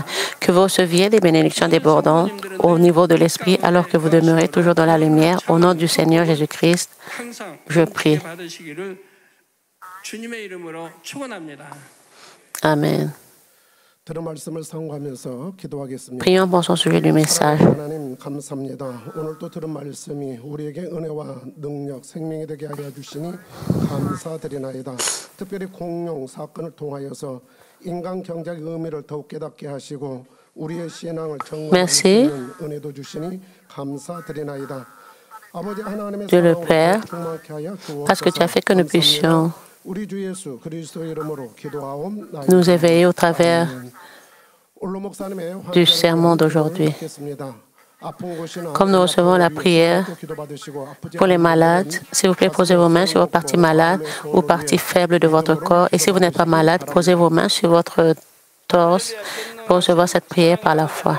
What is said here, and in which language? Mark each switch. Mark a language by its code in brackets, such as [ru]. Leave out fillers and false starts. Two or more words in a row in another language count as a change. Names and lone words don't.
[fr] Que vous receviez des bénédictions débordantes au niveau de l'esprit alors que vous demeurez toujours dans la lumière. Au nom du Seigneur Jésus-Christ, je prie. Amen. Prions pour son sujet du message. [ko] 하나님 감사합니다. 오늘 또 들은 말씀이 우리에게 은혜와 능력, 생명이 되게 하여 주시니 감사드리나이다. 특별히 공룡 사건을 통하여서 인간 경제의 의미를 더욱 깨닫게 하시고 우리의 신앙을 정말 지키는 은혜도 주시니 감사드리나이다. 아버지 하나님의 [fr] Dieu le Père, [ko] 충만케 하여 [fr] parce que tu as fait que nous puissions [ko] 우리 주 예수 그리스도의 이름으로 기도하옵나이다. [fr] nous éveiller au travers du sermon d'aujourd'hui. Comme nous recevons la prière pour les malades, s'il vous plaît, posez vos mains sur vos parties malades ou parties faibles de votre corps. Et si vous n'êtes pas malade, posez vos mains sur votre torse pour recevoir cette prière par la foi.